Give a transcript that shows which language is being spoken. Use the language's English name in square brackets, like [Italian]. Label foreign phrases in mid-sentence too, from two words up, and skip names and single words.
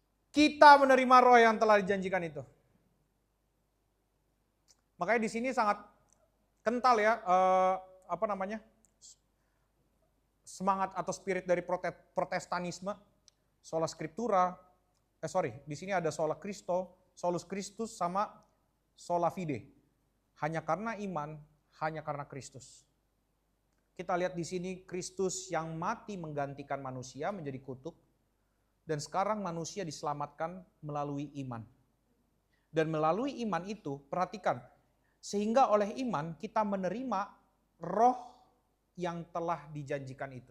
[Indonesian] kita menerima roh yang telah dijanjikan itu. Makanya di sini sangat kental ya, semangat atau spirit dari Protestanisme, [Latin] sola scriptura, [Indonesian] di sini ada [Latin] sola Christo, solus Christus sama sola fide. [Indonesian] Hanya karena iman, hanya karena Kristus. Kita lihat di sini Kristus yang mati menggantikan manusia menjadi kutuk, dan sekarang manusia diselamatkan melalui iman. Dan melalui iman itu, perhatikan, sehingga oleh iman kita menerima roh yang telah dijanjikan itu.